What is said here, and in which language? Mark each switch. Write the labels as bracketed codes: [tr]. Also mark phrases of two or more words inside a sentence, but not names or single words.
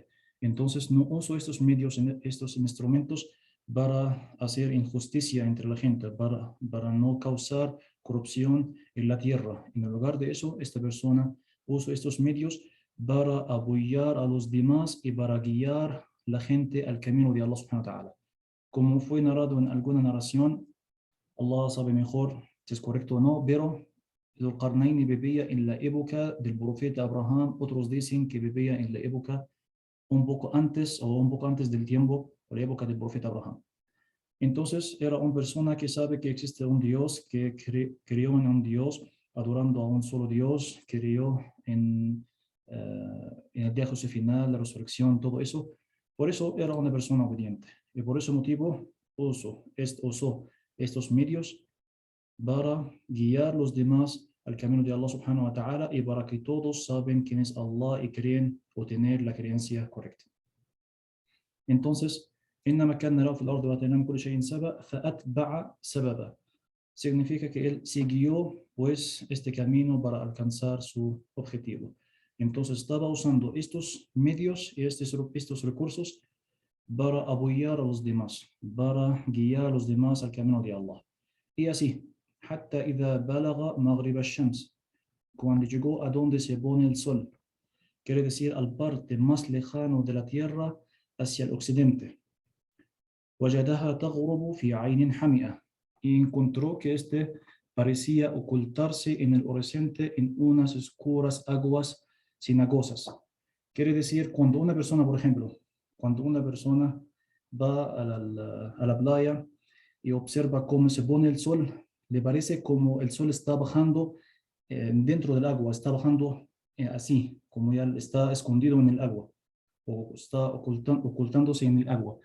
[es] Entonces no usó estos medios, estos instrumentos para hacer injusticia entre la gente, para no causar corrupción en la tierra. En lugar de eso, esta persona usó estos medios para apoyar a los demás y para guiar la gente al camino de [ar] الله سبحانه وتعالى. [es] Como fue narrado en alguna narración, Allah sabe mejor si es correcto o no, pero Zulqarnain vivía en la época del profeta Abraham. Otros dicen que vivía en la época un poco antes del tiempo, la época del profeta Abraham. Entonces era una persona que sabe que existe un Dios, que creyó en un Dios, adorando a un solo Dios, creyó en el día José final, la resurrección, todo eso. Por eso era una persona obediente. Y por ese motivo usó estos medios para guiar los demás al camino de [ar] الله سبحانه وتعالى [es] y para que todos saben quién es Allah y creen o tener la creencia correcta. Entonces, [ar] إنما كان نراه في الأرض وآتيناه من كل شيء سبب فأتبع سببا. [es] Significa que él siguió pues este camino para alcanzar su objetivo. Entonces estaba usando estos medios y estos recursos para apoyar a los demás, para guiar a los demás al camino de Allah. Y así, [ar] حتى إذا بلغ مغرب الشمس, [es] cuando llegó a donde se pone el sol, quiere decir al parte más lejano de la tierra hacia el occidente. [ar] وجدها تغرب في عين حمئة, [es] y encontró que parecía ocultarse en el horizonte en unas oscuras aguas cenagosas. Quiere decir, cuando una persona, por ejemplo, cuando una persona va a la playa y observa cómo se pone el sol, le parece como el sol está bajando dentro del agua, está bajando así, como ya está escondido en el agua, o está ocultándose en el agua.